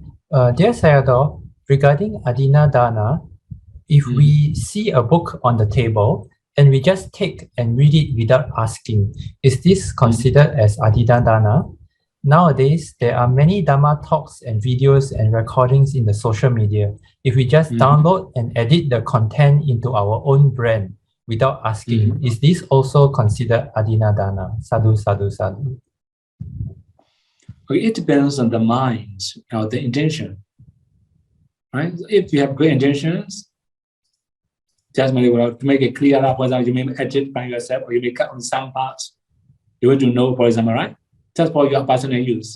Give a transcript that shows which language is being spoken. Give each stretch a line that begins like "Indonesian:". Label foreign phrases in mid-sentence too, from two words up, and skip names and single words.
English: Dear Sayadaw, regarding
Pali: Adina Dana,
English: if we see a book on the table and we just take and read it without asking, is this considered as
Pali: Adina Dana?
English: Nowadays, there are many Dhamma talks and videos and recordings in the social media. If we just download and edit the content into our own brand without asking, is this also considered
Pali: Adina Dana? Sadhu, sadhu, sadhu.
English: Okay, it depends on the mind or the intention. Right? If you have good intentions, just to make it clear up, for example, you may edit by yourself or you may cut on some parts. You want to know, for example, right? Just for your personal use.